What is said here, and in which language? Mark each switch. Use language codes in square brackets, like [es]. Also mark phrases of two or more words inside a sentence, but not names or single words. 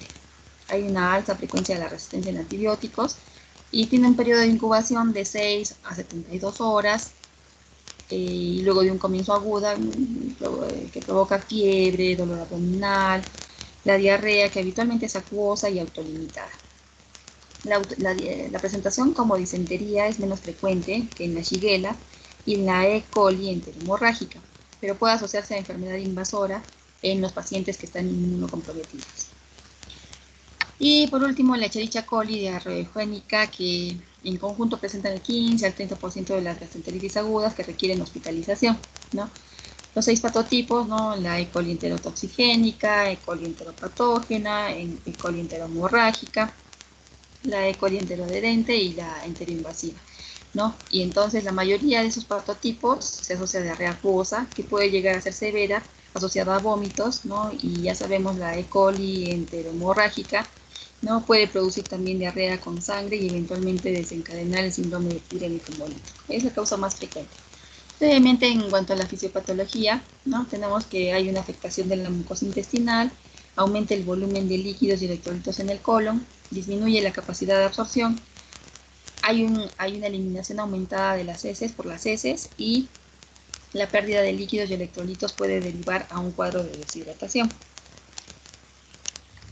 [es] Hay una alta frecuencia de la resistencia en antibióticos y tiene un periodo de incubación de 6 a 72 horas y luego de un comienzo aguda que provoca fiebre, dolor abdominal, la diarrea, que habitualmente es acuosa y autolimitada. La presentación como disentería es menos frecuente que en la Shigella y en la E. coli enterohemorrágica, pero puede asociarse a enfermedad invasora en los pacientes que están inmunocomprometidos. Y por último, la Escherichia coli diarreogénica, que en conjunto presentan el 15 al 30% de las gastroenteritis agudas que requieren hospitalización, ¿no? Los 6 patotipos, ¿no? La E. coli enterotoxigénica, E. coli enteropatógena, E. coli enterohemorrágica, la E. coli enteroadherente y la enteroinvasiva, ¿no? Y entonces la mayoría de esos patotipos se asocia a diarrea acuosa, que puede llegar a ser severa, asociada a vómitos, ¿no? Y ya sabemos, la E. coli enterohemorrágica, ¿no? Puede producir también diarrea con sangre y eventualmente desencadenar el síndrome epidémico hemolítico. Es la causa más frecuente. Brevemente, en cuanto a la fisiopatología, ¿no? Tenemos que hay una afectación de la mucosa intestinal, aumenta el volumen de líquidos y electrolitos en el colon, disminuye la capacidad de absorción, hay una eliminación aumentada de las heces por las heces y la pérdida de líquidos y electrolitos puede derivar a un cuadro de deshidratación.